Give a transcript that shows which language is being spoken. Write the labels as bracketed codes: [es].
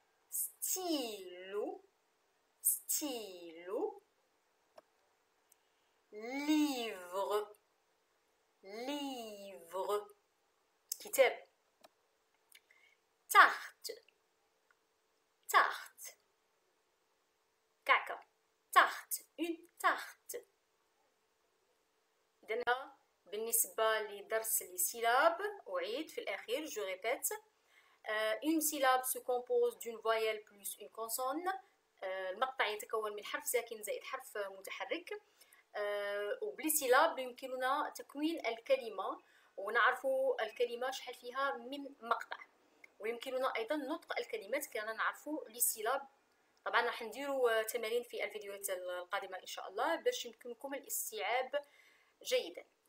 [fr] stylo, stylo, livre, livre, كتاب، tarte, tarte, كعكة، tarte, une tarte. [ar] إذن بالنسبة لدرس [fr] les syllabes [ar] أعيد في الأخير [fr] je répète. Une syllabe se compose d'une voyelle plus une consonne. [ar] المقطع يتكون من حرف ساكن زائد حرف متحرك. وبلي سيلاب يمكننا تكوين الكلمة ونعرفوا الكلمة شحال فيها من مقطع، ويمكننا أيضا نطق الكلمات كنا نعرفوا لي سيلاب. طبعا راح نديروا تمارين في الفيديوهات القادمة إن شاء الله باش يمكنكم الاستيعاب جيدا.